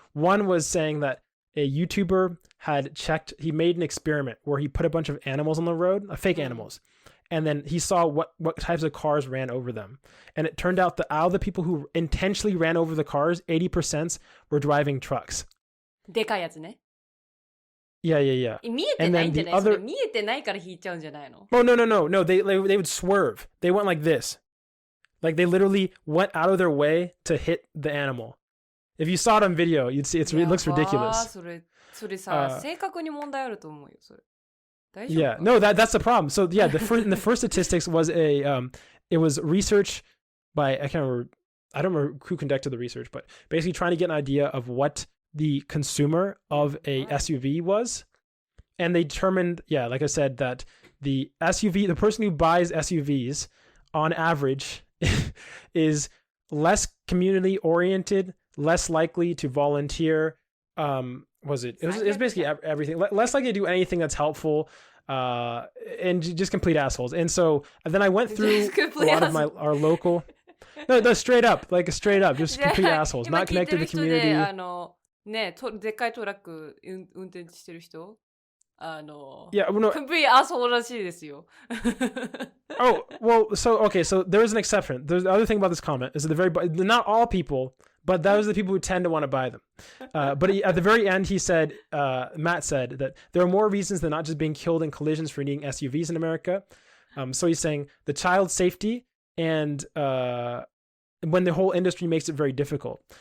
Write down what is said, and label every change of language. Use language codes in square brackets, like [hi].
[en] One was saying that a YouTuber had checked, he made an experiment where he put a bunch of animals on the road, fake animals, and then he saw what types of cars ran over them. And it turned out that out of the people who intentionally ran over the cars, 80% were driving trucks. [ja] でかいやつね。 [en] Yeah. [ja] 見えてないんじゃない？それ見えてないから引いちゃうんじゃないの？ [en] Oh, no. They would swerve. They went like this. Like they literally went out of their way to hit the animal. If you saw it on video, you'd see it looks ridiculous. [ja] それさ、正確に問題あると思うよ、それ。 [en] Yeah, no, that's the problem. So yeah, the first statistics was it was research by, I don't remember who conducted the research, but basically trying to get an idea of what the consumer of a SUV was. And they determined, yeah, like I said, that the person who buys SUVs on average is less community oriented, less likely to volunteer, it was basically everything, less likely to do anything that's helpful, and just complete assholes. And so then I went through a lot of our local, no, straight up, just complete assholes, not connected to the community. [ja] ね、でっかいトラック運転してる人 [en] yeah, well, no. complete asshole [ja] らしいですよ。 [en] Oh, well, so there is an exception. There's the other thing about this comment is that not all people, but those are the people who tend to want to buy them. But at the very end, he said, Matt said that there are more reasons than not just being killed in collisions for needing SUVs in America. So he's saying the child safety and when the whole industry makes it very difficult.